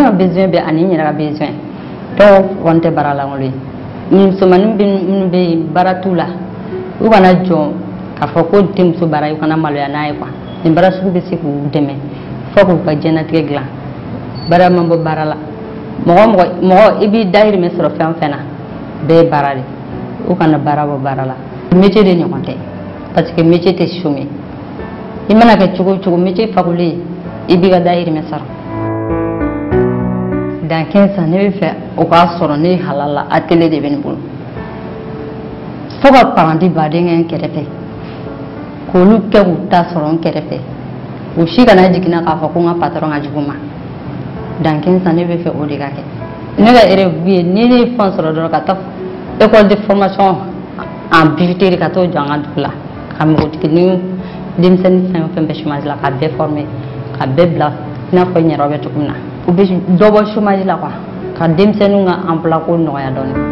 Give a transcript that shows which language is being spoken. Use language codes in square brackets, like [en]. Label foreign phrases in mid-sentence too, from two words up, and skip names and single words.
[bm] ka besoin bɛɛ ani n yɛrɛ ka besoin dɔw kɔni tɛ baara lankolon ye musomanin minnu bɛ yen baara t'u la u kana jɔ k'a fɔ ko denmuso baara u kana maloya n'a ye quoi nin baara sugu bɛ se k'u dɛmɛ fo k'u ka diɲɛlatigɛ dilan baara man bɔ baara la mɔgɔ i b'i dahirimɛ sɔrɔ fɛn o fɛn na bɛɛ ye baara de u kana baara bɔ baara la métier de ɲɔgɔn tɛ [fr] parce que [bm] métier tɛ chômer i mana kɛ cogo o cogo métier fagulen i b'i ka dahirimɛ sɔrɔ [fr] dans 15 ans [bm] ne bɛ fɛ o k'a sɔrɔ ne halala atelier de bɛ ne bolo fo ka paranti baden kɛ n kɛrɛfɛ k'olu kɛ k'u ta sɔrɔ n kɛrɛfɛ o si kana jiginna k'a fɔ ko n ka patron ka jugu ma [fr] dans 15 ans [bm] ne bɛ fɛ o de ka kɛ ne ka rêve ye ni ne ye fɛn sɔrɔ dɔrɔn ka taa [fr] école de formation en bijouterie [bm] ka t'o jɔ an ka dugu la ka npogotigi ni denmisɛnnin fɛn o fɛn bɛ chômage la ka bɛɛ former ka bɛɛ bila i n'a fɔ n yɛrɛ bɛ cogo min na u bɛ dɔ bɔ chômage la quoi ka denmisɛnninw ka emploi ko nɔgɔya dɔɔni.